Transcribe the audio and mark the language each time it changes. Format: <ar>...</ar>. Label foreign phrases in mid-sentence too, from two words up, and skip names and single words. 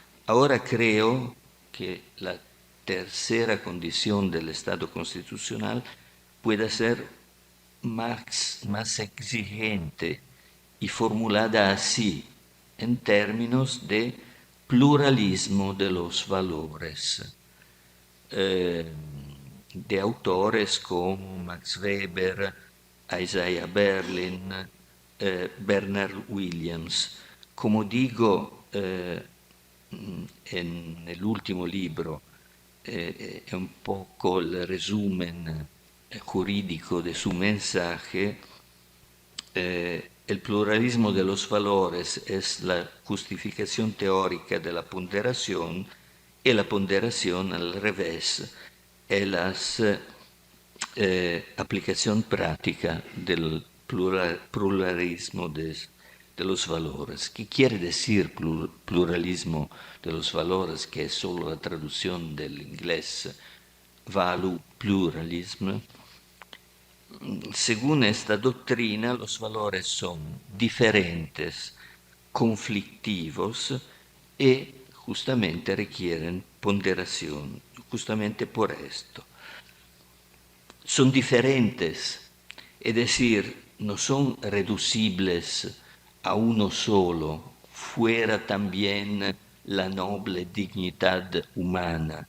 <es>Ahora creo que la tercera condición del Estado constitucional puede ser más exigente y formulada así, en términos de pluralismo de los valores, de autores como Max Weber, Isaiah Berlin, Bernard Williams. Como digo en el último libro,</es> <it>è un poco il</it> <es>resumen jurídico de su mensaje, el pluralismo de los valores es la justificación teórica de la ponderación y la ponderación al revés es la aplicación práctica del pluralismo de los valores. ¿Qué quiere decir pluralismo de los valores? Que es solo la traducción del inglés</es> <en>value pluralism.</en> <es>Según esta doctrina, los valores son diferentes, conflictivos y justamente requieren ponderación, justamente por esto. Son diferentes, es decir, no son reducibles a uno solo, fuera también la noble dignidad humana.</es>